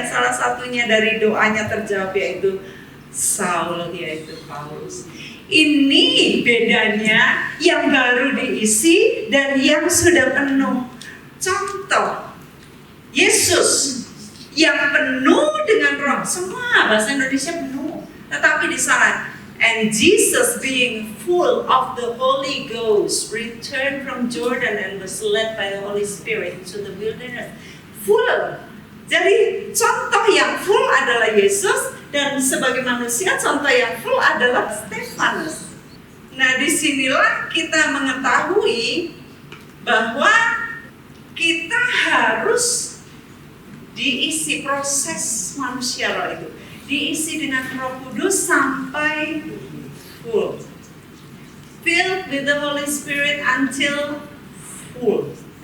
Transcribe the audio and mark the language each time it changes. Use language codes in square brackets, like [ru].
[id] Dan salah satunya dari doanya terjawab, yaitu Saul, yaitu Paulus. Ini bedanya yang baru diisi dan yang sudah penuh. Contoh, Yesus yang penuh dengan roh, semua bahasa Indonesia penuh. Tetapi di sana, [en] and Jesus being full of the Holy Ghost returned from Jordan and was led by the Holy Spirit into the wilderness. Full. [id] Jadi contoh yang full adalah Yesus, dan sebagai manusia contoh yang full adalah Stefanus. Nah, disinilah kita mengetahui bahwa kita harus diisi proses manusia roh itu, diisi dengan Roh Kudus sampai full, [en] filled with the Holy Spirit until full.